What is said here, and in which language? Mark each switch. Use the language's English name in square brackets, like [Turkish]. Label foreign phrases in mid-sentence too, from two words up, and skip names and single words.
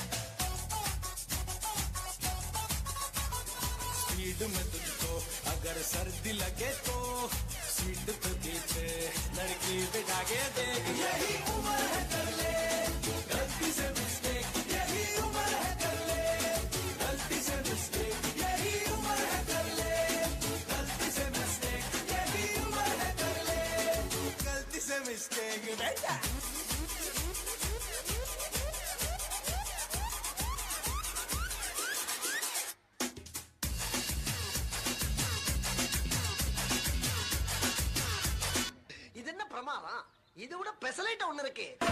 [Hindi] स्पीड में तुझको अगर सर्दी लगे तो सीट पे पीछे लड़की बिठा के देख यही उम्र है कर ले गलती से मिस्टेक यही उम्र है कर ले गलती से मिस्टेक यही उम्र है कर ले गलती से मिस्टेक यही उम्र है कर ले गलती से मिस्टेक बेटा [Tamil] இது என்ன பிரமாதம் இதை விட பெசலைட் ஒண்ணு இருக்கு